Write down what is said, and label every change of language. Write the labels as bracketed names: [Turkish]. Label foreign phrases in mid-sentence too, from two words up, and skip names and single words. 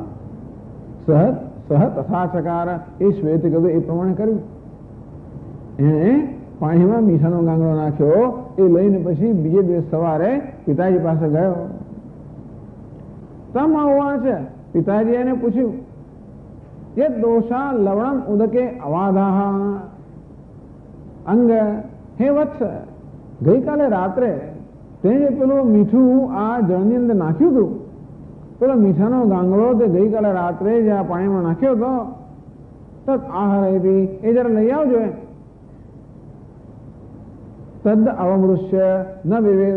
[Sanskrit] स ह तथा चकार. [Gujarati] એ શ્વેતકેતુ એ પ્રમાણે કર્યું. એને પાણીમાં મીઠાનો ગાંગડો નાખ્યો. એ લઈને પછી બીજે દિવસ સવારે પિતાજી પાસે ગયો. તમ આવવા છે. પિતાજી એને પૂછ્યું, [Sanskrit] ये दोषा लवणम उदके अवाधाः अंग. हे वत्स, [Gujarati] ગઈકાલે રાત્રે તે જે પેલું મીઠું આ જળની અંદર નાખ્યું હતું, પેલો મીઠાનો ગાંગડો તે ગઈકાલે રાત્રે જે આ પાણીમાં નાખ્યો હતો, [Sanskrit] तद् आहरेति, [Gujarati] એ જરા લઈ આવજો. [Sanskrit] तद् अवमृश्य न विवेद.